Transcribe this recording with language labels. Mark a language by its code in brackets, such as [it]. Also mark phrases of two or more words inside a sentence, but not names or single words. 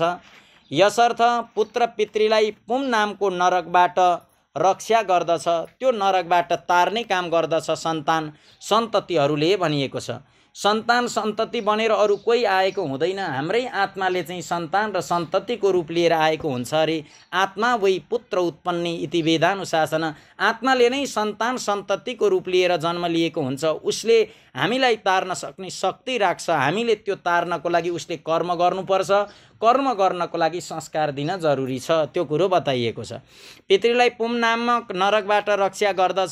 [ne] यसर्थ पुत्र पितृलाई पुम नामको नरकबाट रक्षा गर्दछ, त्यो नरकबाट तार्ने काम गर्दछ सन्तान सन्ततिहरूले भनिएको छ। सन्तान सन्तति बनेर अरू कोही आएको हुँदैन, हाम्रै आत्माले चाहिँ सन्तान र सन्ततिको रूप लिएर आएको हुन्छ अरे। [sa] आत्मा वै पुत्र उत्पन्ने इति वेदानुशासन, [ne] आत्माले नै सन्तान सन्ततिको रूप लिएर जन्म लिएको हुन्छ। उसले हामीलाई तार्न सक्ने शक्ति राख्छ, हामीले त्यो तार्नको लागि उसले कर्म गर्नुपर्छ, कर्म गर्नको लागि संस्कार दिन जरुरी छ, त्यो कुरो बताइएको छ। पितृलाई पुम नामक नरकबाट रक्षा गर्दछ।